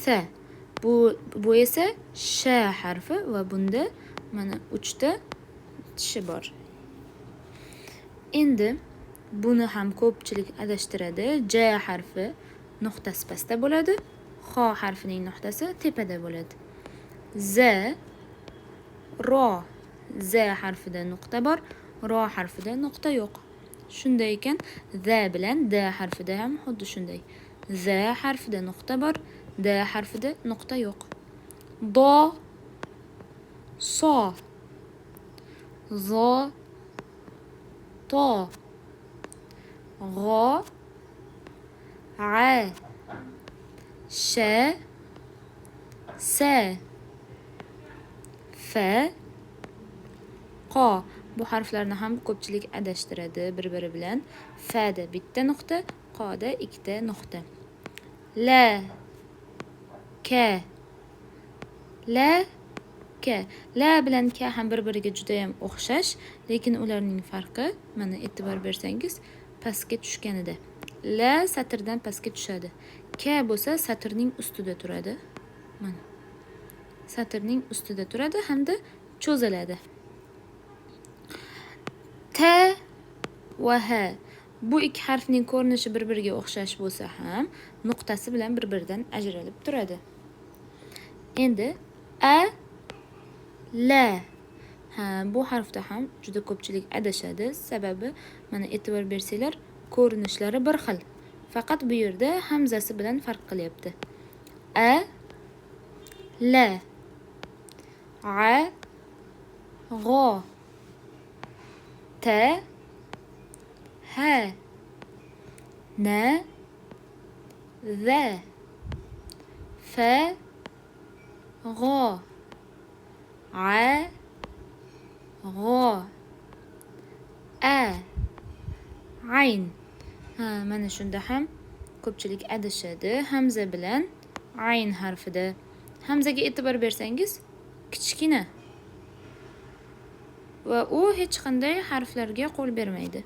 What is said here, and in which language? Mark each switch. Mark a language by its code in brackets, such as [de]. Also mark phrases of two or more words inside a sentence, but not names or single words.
[uz] Bu esa sh harfi va bunda mana 3 ta tishi bor. Endi buni ham ko'pchilik adashtiradi. J harfi nuqtasi pastda bo'ladi. X harfining nuqtasi tepada bo'ladi. Z, ro. Z harfida nuqta bor, ro harfida nuqta yo'q. Shunday ekan, z bilan d harfida ham xuddi shunday. Z harfida nuqta bor, d harfida nuqta yo'q. Do, so, zo, to, g'o, g'a, sh, s, f, qo. Bu harflarni ham ko'pchilik adashtiradi bir-biri bilan. F da bitta nuqta, qo da ikkita nuqta. La, ka, la, ka. La bilan ka ham bir-biriga juda ham o'xshash, lekin ularning farqi, mana e'tibor bersangiz, pastga tushganida. La satrdan pastga tushadi. Ka bo'lsa satrning ustida turadi. Mana. Satrning ustida turadi hamda cho'ziladi. T va h. Bu ikki harfning ko'rinishi bir-biriga o'xshash bo'lsa ham, nuqtasi bilan bir-biridan ajralib turadi. Endi a, la. Bu harfda ham juda ko'pchilik adashadi. Sababi, mana e'tibor bersanglar, ko'rinishlari bir xil. Faqat bu yerda hamzasi bilan farq qilyapti. A, la, a, g'o, t, h, na, za, f, g'o, a, g'o, a, ayn. Mana shunda ham ko'pchilik adashadi. Hamza bilan ayn harfida. Hamzaga e'tibor bersangiz, kichkina. Va u hech qanday harflarga qo'l bermaydi.